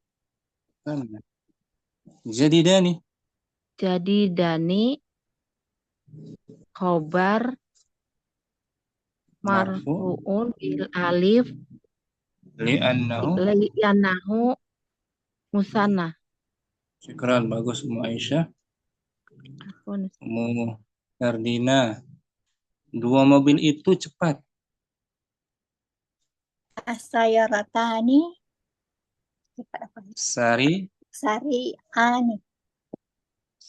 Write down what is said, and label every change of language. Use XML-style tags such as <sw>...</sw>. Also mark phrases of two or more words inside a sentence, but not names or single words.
<ar>Jadidani خبر مرفوع بالألف لأنه مثنى.</ar> <id>Syukran, bagus Ummu Aisyah. Ummu Ferdina, dua mobil itu cepat.</id> <ar>As-sayaratani Sari'ani.</ar>